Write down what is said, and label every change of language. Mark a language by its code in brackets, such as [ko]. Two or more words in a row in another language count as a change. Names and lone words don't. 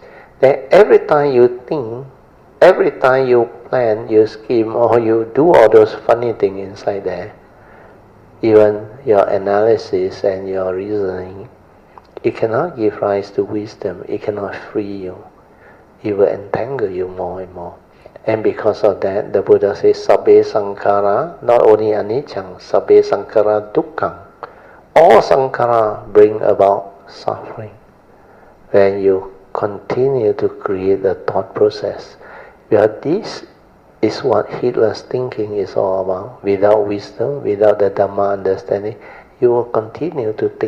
[en] Then every time you think, every time you plan, you scheme, or you do all those funny things inside there, even your analysis and your reasoning, it cannot give rise to wisdom. It cannot free you. It will entangle you more and more. And because of that, the Buddha says, [pi] sabbe sankhara, [en] not only [pi] anicca, sabbe sankhara dukkha. [en] All sankhara bring about suffering. When you continue to create the thought process. Because this is what heedless thinking is all about. Without wisdom, without the Dhamma understanding, you will continue to think.